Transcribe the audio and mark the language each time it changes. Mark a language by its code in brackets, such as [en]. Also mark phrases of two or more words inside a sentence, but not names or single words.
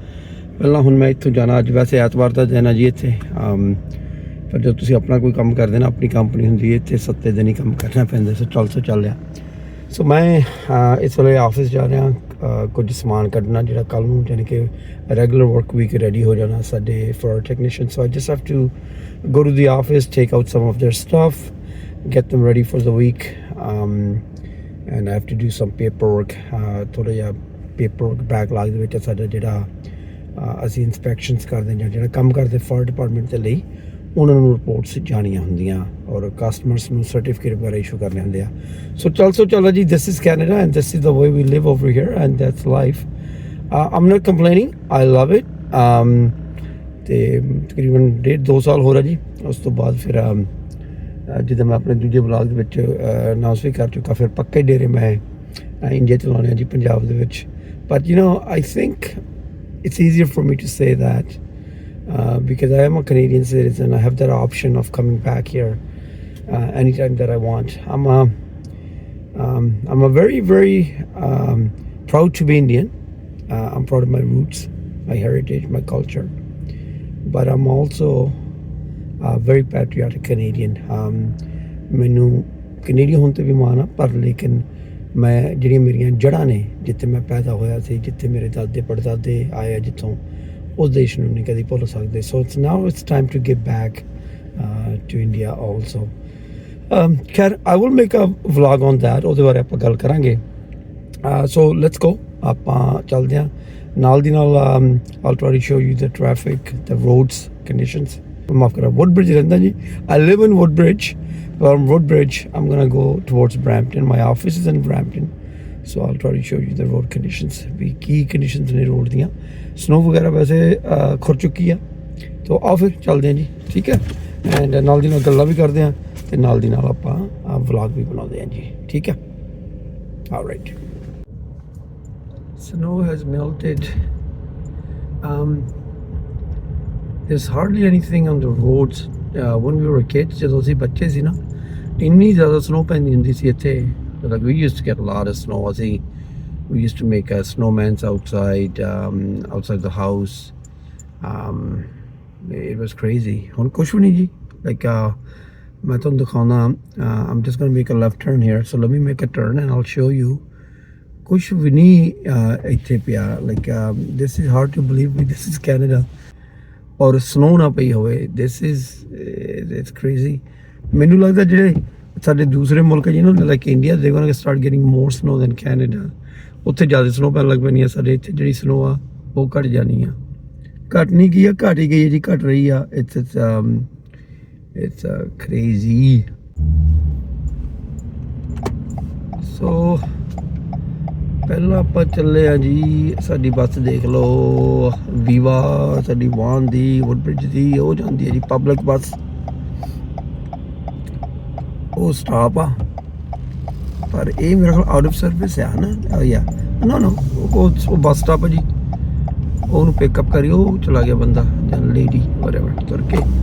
[pa] ਪਹਿਲਾਂ ਹੁਣ ਮੈਂ ਇੱਥੋਂ ਜਾਣਾ, ਅੱਜ ਵੈਸੇ ਐਤਵਾਰ ਦਾ ਦਿਨ ਆ ਜੀ ਇੱਥੇ, ਪਰ ਜਦੋਂ ਤੁਸੀਂ ਆਪਣਾ ਕੋਈ ਕੰਮ ਕਰਦੇ ਨਾ, ਆਪਣੀ ਕੰਪਨੀ ਹੁੰਦੀ ਹੈ, ਇੱਥੇ 7 ਦਿਨ ਹੀ ਕੰਮ ਕਰਨਾ ਪੈਂਦਾ। ਸੋ ਚੱਲ ਰਿਹਾ। ਸੋ ਮੈਂ ਇਸ ਵੇਲੇ ਆਫਿਸ ਜਾ ਰਿਹਾ, ਕੁਝ ਸਮਾਨ ਕੱਢਣਾ ਜਿਹੜਾ ਕੱਲ੍ਹ ਨੂੰ ਯਾਨੀ ਕਿ [en] regular work week ready [pa] ਹੋ ਜਾਣਾ ਸਾਡੇ [en] for technician. So I just have to go to the office, take out some of their stuff, get them ready for the week, and I have to do some paperwork. [pa] ਥੋੜ੍ਹਾ ਜਿਹਾ [en] paperwork backlog [pa] ਦੇ ਵਿੱਚ ਸਾਡਾ ਜਿਹੜਾ ਅਸੀਂ ਇੰਸਪੈਕਸ਼ਨਸ ਕਰਦੇ ਜਾਂ ਜਿਹੜਾ ਕੰਮ ਕਰਦੇ [en] fire department [pa] ਦੇ ਲਈ, ਉਹਨਾਂ ਨੂੰ ਰਿਪੋਰਟਸ ਜਾਣੀਆਂ ਹੁੰਦੀਆਂ, ਔਰ ਕਸਟਮਰਸ ਨੂੰ ਸਰਟੀਫਿਕੇਟ ਵਗੈਰਾ ਇਸ਼ੂ ਕਰਨੇ ਹੁੰਦੇ ਆ। [en] ਸੋ [pa] ਚੱਲੋ ਜੀ, [en] This is Canada and this is the way we live over here and that's life. I'm not complaining, I love it. [pa] ਅਤੇ ਤਕਰੀਬਨ 1.5-2 ਸਾਲ ਹੋ ਰਿਹਾ ਜੀ। ਉਸ ਤੋਂ ਬਾਅਦ ਫਿਰ ਜਿੱਦਾਂ ਮੈਂ ਆਪਣੇ ਦੂਜੇ ਬਲਾਗ ਦੇ ਵਿੱਚ ਅਨਾਊਂਸ ਵੀ ਕਰ ਚੁੱਕਾ, ਫਿਰ ਪੱਕੇ ਡੇਰੇ ਮੈਂ ਇੰਡੀਆ 'ਚ ਲਾਉਣੇ ਆ ਜੀ, ਪੰਜਾਬ ਦੇ ਵਿੱਚ। [en] But I think it's easier for me to say that because I am a Canadian citizen. I have that option of coming back here anytime that I want. I'm a very, very proud to be Indian. I'm proud of my roots, my heritage, my culture. But I'm also a very patriotic Canadian. [pa] ਮੈਨੂੰ ਕੈਨੇਡੀਅਨ ਹੋਣ 'ਤੇ ਵੀ ਮਾਣ ਆ, ਪਰ ਲੇਕਿਨ ਮੈਂ ਜਿਹੜੀਆਂ ਮੇਰੀਆਂ ਜੜ੍ਹਾਂ ਨੇ, ਜਿੱਥੇ ਮੈਂ ਪੈਦਾ ਹੋਇਆ ਸੀ, ਜਿੱਥੇ ਮੇਰੇ ਦਾਦੇ ਪੜਦਾਦੇ ਆਏ ਆ ਜਿੱਥੋਂ, ਉਸ ਦੇਸ਼ ਨੂੰ ਨਹੀਂ ਕਦੀ ਭੁੱਲ ਸਕਦੇ। [en] So it's time to give back to India also. ਖੈਰ, I will make a vlog on that, [pa] ਉਹਦੇ ਬਾਰੇ ਆਪਾਂ ਗੱਲ ਕਰਾਂਗੇ। [en] So let's go, [pa] ਆਪਾਂ ਚੱਲਦੇ ਹਾਂ। ਨਾਲ ਦੀ ਨਾਲ [en] I'll try to show you the traffic, the roads conditions. [pa] ਮਾਫ ਕਰਾਂ, ਵੁੱਡਬ੍ਰਿਜ ਰਹਿੰਦਾ ਜੀ। [en] I live in Woodbridge. From Woodbridge, I'm going to go towards Brampton. My office is in Brampton. So I'll try to show you the road conditions. [pa] ਵੀ ਕੀ ਕੰਡੀਸ਼ਨਸ ਨੇ ਰੋਡ ਦੀਆਂ। ਸਨੋ ਵਗੈਰਾ ਵੈਸੇ ਖੁਰ ਚੁੱਕੀ ਆ। ਤੋ ਆਓ ਫਿਰ ਚੱਲਦੇ ਹਾਂ ਜੀ, ਠੀਕ ਹੈ। ਐਂਡ ਨਾਲ ਦੀ ਨਾਲ ਗੱਲਾਂ ਵੀ ਕਰਦੇ ਹਾਂ, ਅਤੇ ਨਾਲ ਦੀ ਨਾਲ ਆਪਾਂ ਵਲੌਗ ਵੀ ਬਣਾਉਂਦੇ ਹਾਂ ਜੀ, ਠੀਕ ਹੈ। [en] ਆਲਰਾਈਟ। Snow has melted. There's hardly anything on the roads. When we were kids, [pa] ਜਦੋਂ ਅਸੀਂ ਬੱਚੇ ਸੀ ਨਾ, ਇੰਨੀ ਜ਼ਿਆਦਾ ਸਨੋ ਪੈਂਦੀ ਹੁੰਦੀ ਸੀ ਇੱਥੇ। [en] Like we used to get a lot of snow. We used to make snowmans outside the house. It was crazy. [pa] ਹੁਣ ਕੁਛ ਵੀ ਨਹੀਂ ਜੀ। [en] Like [pa] ਮੈਂ ਤੁਹਾਨੂੰ ਦਿਖਾਉਣਾ [en] I'm just going to make a left turn here, so let me make a turn and I'll show you [pa] ਕੁਛ ਵੀ ਨਹੀਂ ਇੱਥੇ ਪਿਆ [en] Like this is hard to believe this is Canada [pa] ਔਰ ਸਨੋ ਨਾ ਪਈ ਹੋਵੇ [en] this is it's crazy [pa] ਮੈਨੂੰ ਲੱਗਦਾ ਜਿਹੜੇ ਸਾਡੇ ਦੂਸਰੇ ਮੁਲਕ ਜਿਹਨਾਂ ਨੂੰ [en] like India they gonna start getting more snow than Canada [pa] ਉੱਥੇ ਜ਼ਿਆਦਾ ਸਨੋ ਪੈਣ ਲੱਗ ਪੈਣੀ ਆ ਸਾਡੇ ਇੱਥੇ ਜਿਹੜੀ ਸਨੋ ਆ ਉਹ ਘਟ ਜਾਣੀ ਆ ਘਟ ਨਹੀਂ ਗਈ ਆ ਘਟ ਹੀ ਗਈ ਹੈ ਜੀ ਘਟ ਰਹੀ ਆ [en] it's crazy [pa] so ਪਹਿਲਾਂ ਆਪਾਂ ਚੱਲੇ ਆ ਜੀ ਸਾਡੀ ਬੱਸ ਦੇਖ ਲਓ ਵੀਵਾ ਸਾਡੀ ਵਾਨ ਦੀ ਵੁੱਡਬ੍ਰਿਜ ਦੀ ਉਹ ਜਾਂਦੀ ਹੈ ਜੀ [en] public bus [pa] ਉਹ ਸਟਾਪ ਆ ਪਰ ਇਹ ਮੇਰੇ ਕੋਲ [en] out of service [pa] ਆ ਨਾ [en] ya know [pa] ਉਹ [en] bus stop [pa] ਆ ਜੀ ਉਹਨੂੰ ਪਿਕਅਪ ਕਰਿਓ ਚਲਾ ਗਿਆ ਬੰਦਾ ਜਾਂ ਲੇਡੀ ਵਟਐਵਰ ਤੁਰ ਕੇ